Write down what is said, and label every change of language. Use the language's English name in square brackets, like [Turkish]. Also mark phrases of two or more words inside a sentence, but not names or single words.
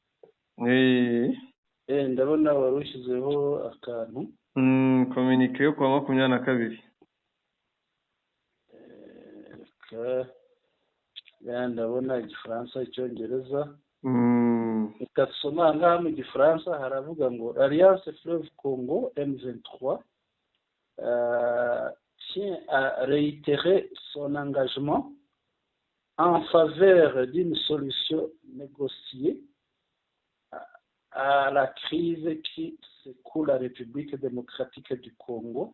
[Kinyarwanda] ndabona wari ushyizeho akantu. kominike yo kuwa 22. ndabona igifaransa icyongereza. reka dusoma ngaha mu gifaransa haravuga ngo [French] Alliance Fleuve Congo M23 tient à réitérer son engagement en faveur d'une solution négociée à la crise qui secoue la République démocratique du Congo.